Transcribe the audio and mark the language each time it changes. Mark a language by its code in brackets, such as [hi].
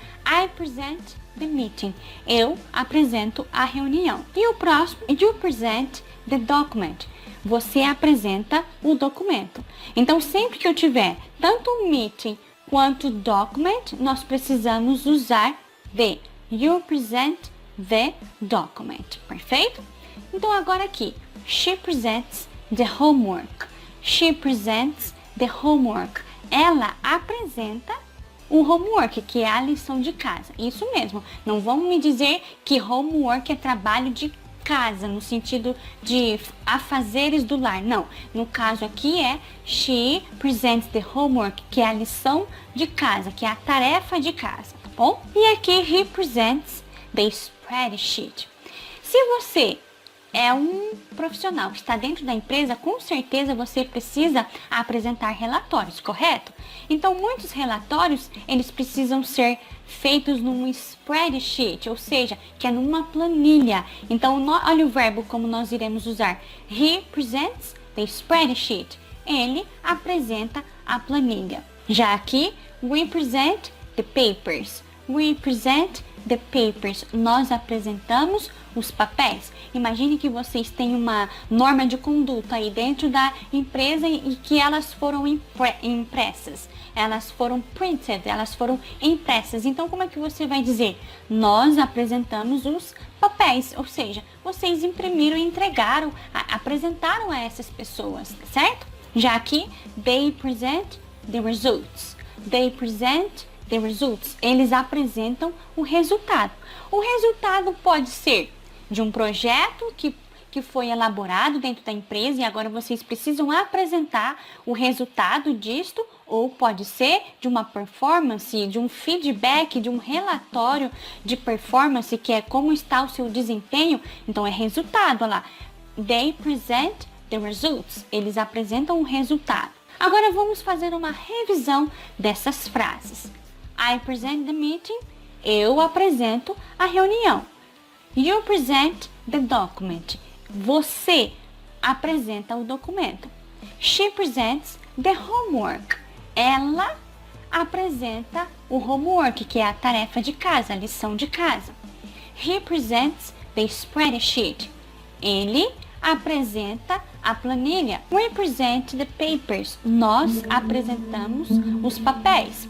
[en] I present the meeting. [pt] Eu apresento a reunião. E o próximo, [en] you present the document. [pt] Você apresenta o documento. Então, sempre que eu tiver tanto um meeting Quanto document, nós precisamos usar the. [en] You present the document. [pt] Perfeito? Então, agora aqui. [en] She presents the homework. She presents the homework. [pt] Ela apresenta o homework, que é a lição de casa. Isso mesmo. Não vão me dizer que homework é trabalho de casa, no sentido de afazeres do lar. Não. No caso aqui é [en] she presents the homework, [pt] que é a lição de casa, que é a tarefa de casa, tá bom? E aqui [en] he presents the spreadsheet. [pt] Se você é um profissional que está dentro da empresa, com certeza você precisa apresentar relatórios, correto? Então, muitos relatórios, eles precisam ser feitos num spreadsheet, ou seja, que é numa planilha. Então, olha o verbo como nós iremos usar. [en] He presents the spreadsheet. [pt] Ele apresenta a planilha. Já aqui, [en] we present the papers. We present the papers. [pt] Nós apresentamos os papéis. Imagine que vocês têm uma norma de conduta aí dentro da empresa e que elas foram impressas. Elas foram printed, elas foram impressas. Então, como é que você vai dizer? Nós apresentamos os papéis, ou seja, vocês imprimiram e entregaram, apresentaram a essas pessoas, certo? Já aqui, [en] they present the results. They present the results. [pt] Eles apresentam o resultado. O resultado pode ser de um projeto que foi elaborado dentro da empresa e agora vocês precisam apresentar o resultado disto, ou pode ser de uma performance, de um feedback, de um relatório de performance, que é como está o seu desempenho. Então é resultado, olha lá. [en] They present the results. [pt] Eles apresentam o resultado. Agora vamos fazer uma revisão dessas frases. [en] I present the meeting. [pt] Eu apresento a reunião. [en] You present the document. [pt] Você apresenta o documento. [en] She presents the homework. [pt] Ela apresenta o homework, que é a tarefa de casa, a lição de casa. [en] He presents the spreadsheet. [pt] Ele apresenta a planilha. [en] We present the papers. [pt] Nós apresentamos os papéis.